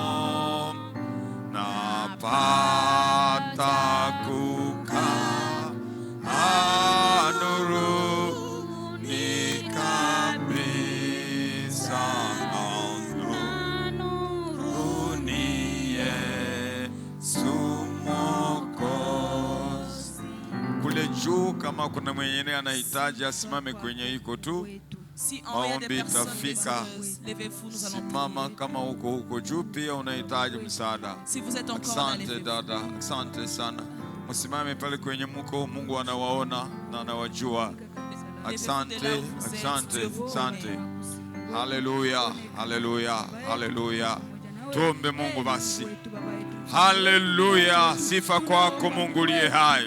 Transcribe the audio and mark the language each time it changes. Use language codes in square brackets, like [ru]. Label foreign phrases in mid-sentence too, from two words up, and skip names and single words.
[sw] Napata kukaa nuruni kabisa. Nuruni Yesu Mwokozi. Kule juu kama kuna mwenye anahitaji asimame kwenye iko tu. [fr] Si en haut il y a des personnes désireuses, levez-vous, nous allons [sw] Mama [fr] prier. [sw] kama uko juu pia unahitaji msaada. [fr] Si vous êtes encore là, [sw] Asante [fr] levez-vous. [sw] dada, asante sana. Msimame pale kwenye mko, Mungu anawaona na anawajua. Asante, asante, asante. Haleluya, haleluya, haleluya. Tuombe Mungu basi. Haleluya, sifa kwako Mungu uliye hai.